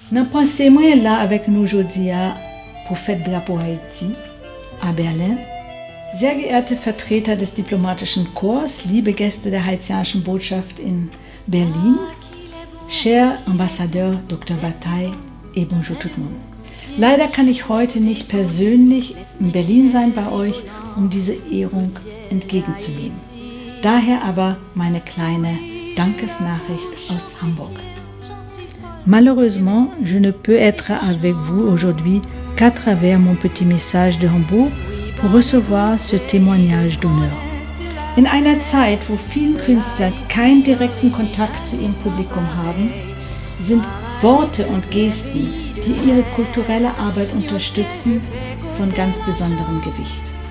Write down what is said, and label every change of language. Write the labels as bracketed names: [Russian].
[French] Nan pensez moi là avec nous aujourd'hui pour fête Drapeau Haïti à Berlin. [German] Sehr geehrte Vertreter des diplomatischen Korps, liebe Gäste der haitianischen Botschaft in Berlin, [French] cher Ambassadeur Dr. Bataille et bonjour tout le monde. [German] Leider kann ich heute nicht persönlich in Berlin sein bei euch, um diese Ehrung entgegenzunehmen. Daher aber meine kleine Dankesnachricht aus Hamburg. [French] Malheureusement, je ne peux être avec vous aujourd'hui qu'à travers mon petit message de Hambourg pour recevoir ce témoignage d'honneur. [German] In einer Zeit, wo viele Künstler keinen direkten Kontakt zu ihrem Publikum haben, sind Worte und Gesten, die ihre kulturelle Arbeit unterstützen, von ganz besonderem Gewicht.